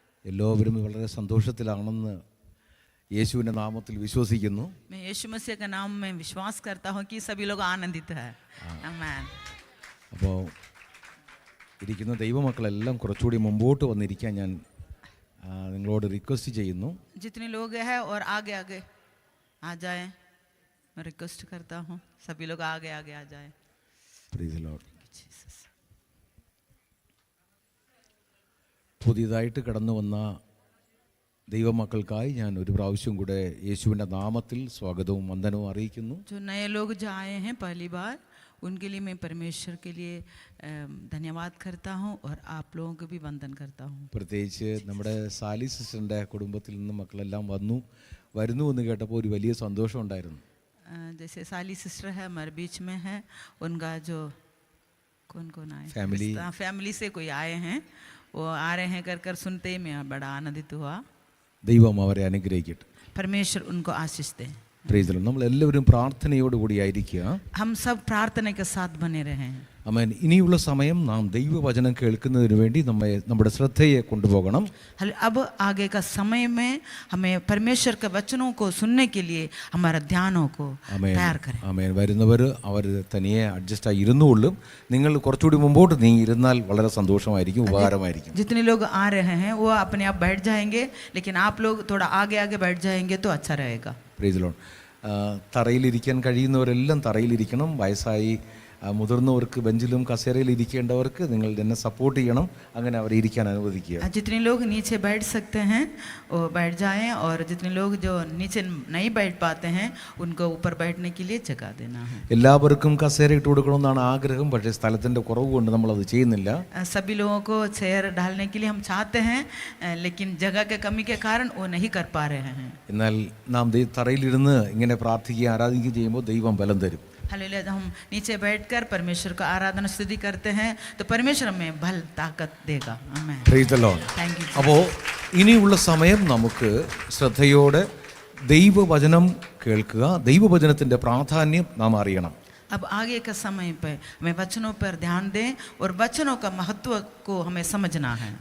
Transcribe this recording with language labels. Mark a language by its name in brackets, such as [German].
[Malayalam] എല്ലാവരും വളരെ സന്തോഷത്തിലാണെന്ന് യേശുവിൻ്റെ നാമത്തിൽ വിശ്വസിക്കുന്നു। [Hindi] मैं यीशु मसीह के नाम में विश्वास करता हूँ कि सभी लोग आनंदित है। आमीन। [Malayalam] അപ്പോൾ ഇരിക്കുന്ന ദൈവമക്കളെല്ലാം കുറച്ചുകൂടി മുമ്പോട്ട് വന്നിരിക്കാൻ ഞാൻ നിങ്ങളോട് റിക്വസ്റ്റ് ചെയ്യുന്നു। [Hindi] जितने लोग हैं और आगे आगे आ जाएं, मैं रिक्वेस्ट करता हूँ सभी लोग आगे आगे आ जाएं। [English] Praise the Lord. [Malayalam] പുതിയതായിട്ട് കടന്നു വന്ന ദൈവമക്കൾക്കായി ഞാൻ ഒരു പ്രാവശ്യം കൂടെ യേശുവിൻ്റെ നാമത്തിൽ സ്വാഗതവും വന്ദനവും അറിയിക്കുന്നു। [Hindi] जो नए लोग जो आए हैं पहली बार, उनके लिए मैं परमेश्वर के लिए धन्यवाद करता हूँ और आप लोगों को भी वंदन करता हूँ। [Malayalam] പ്രത്യേകിച്ച് നമ്മുടെ സാലി സിസ്റ്ററിൻ്റെ കുടുംബത്തിൽ നിന്ന് മക്കളെല്ലാം വരുന്നു എന്ന് കേട്ടപ്പോൾ ഒരു വലിയ സന്തോഷം ഉണ്ടായിരുന്നു। [Hindi] जैसे साली सिस्टर है हमारे बीच में है, उनका जो कौन आए फैमिली से कोई आए हैं, वो आ रहे हैं कर सुनते ही मैं बड़ा आनंदित हुआ। [Malayalam] ദൈവം അവരെ അനുഗ്രഹിക്കട്ടെ। [Hindi] परमेश्वर उनको आशीष दे। [English] Praise the Lord. [Malayalam] നമ്മൾ എല്ലാവരും പ്രാർത്ഥനയോടുകൂടി ആയിരിക്കുക। [Hindi] हम सब प्रार्थना के साथ बने रहें। [Malayalam] ആമേൻ। ഇനിയുള്ള സമയം നാം ദൈവവചനം കേൾക്കുന്നതിന് വേണ്ടി നമ്മുടെ ശ്രദ്ധയെ കൊണ്ടുപോകണം। [Hindi] अब आगे का समय में हमें परमेश्वर के वचनों को सुनने के लिए हमारा ध्यानों को तैयार करें। [Malayalam] ആമേൻ। വരുന്നവർ അവർ തനിയെ അഡ്ജസ്റ്റ് ആയി ഇരുന്നുകൊള്ളും। നിങ്ങൾ കുറച്ചുകൂടി മുമ്പോട്ട് നീങ്ങി ഇരുന്നാൽ വളരെ സന്തോഷമായിരിക്കും, ഉപകാരമായിരിക്കും। [Hindi] जितने लोग आ रहे हैं वो अपने आप बैठ जाएंगे, लेकिन आप लोग थोड़ा आगे आगे बैठ जाएंगे तो अच्छा रहेगा। [English] Praise the Lord. [Malayalam] തറയിലിരിക്കാൻ കഴിയുന്നവരെല്ലാം തറയിലിരിക്കണം. വയസ്സായി മുതിർന്നവർക്ക് ബെഞ്ചിലും കസേരയിൽ ഇരിക്കേണ്ടവർക്ക് നിങ്ങൾ എന്നെ സപ്പോർട്ട് ചെയ്യണം, അങ്ങനെ അവരെ ഇരിക്കാൻ അനുവദിക്കുക. [Hindi] जितने लोग नीचे बैठ सकते हैं वो बैठ जाएं, और जितने लोग जो नीचे नहीं बैठ पाते हैं उनको ऊपर बैठने के लिए जगह देना है. [Malayalam] എല്ലാവർക്കും കസേര ഇട്ട് കൊടുക്കണമെന്നാണ് ആഗ്രഹം, പക്ഷേ സ്ഥലത്തിൻ്റെ കുറവ് കൊണ്ട് നമ്മളത് ചെയ്യുന്നില്ല. [Hindi] सभी लोगों को चेयर डालने के लिए हम चाहते हैं, लेकिन जगह के कमी के कारण वो नहीं कर पा रहे हैं. [Malayalam] എന്നാൽ നാം തറയിലിരുന്ന് ഇങ്ങനെ പ്രാർത്ഥിക്കുകയും ആരാധിക്കുകയും ചെയ്യുമ്പോൾ ദൈവം ബലം തരും. [Hindi] हालेलुया. जब हम नीचे बैठकर परमेश्वर का आराधना स्तुति करते हैं तो परमेश्वर हमें बल ताकत देगा. आमीन. [English] Praise the Lord. Thank you. [Malayalam] അപ്പോൾ ഇനിയുള്ള സമയം നമുക്ക് ശ്രദ്ധയോടെ ദൈവവചനം കേൾക്കുക. ദൈവവചനത്തിൻ്റെ പ്രാധാന്യം നാം അറിയണം. [Hindi] अब आगे का समय पे हमें वचनों पर ध्यान दें और वचनों का महत्व को हमें समझना है.